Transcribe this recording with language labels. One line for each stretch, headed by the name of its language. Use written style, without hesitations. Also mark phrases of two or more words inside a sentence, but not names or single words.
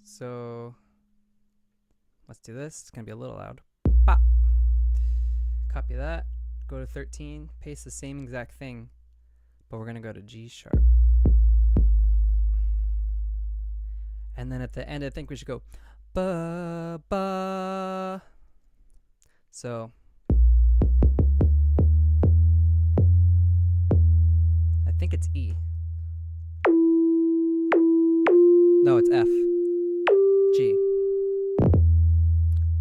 English: So let's do this. It's going to be a little loud. Pop. Copy that. Go to 13. Paste the same exact thing. But we're going to go to G sharp. And then at the end, I think we should go ba, ba. So I think it's E. No, it's F. G.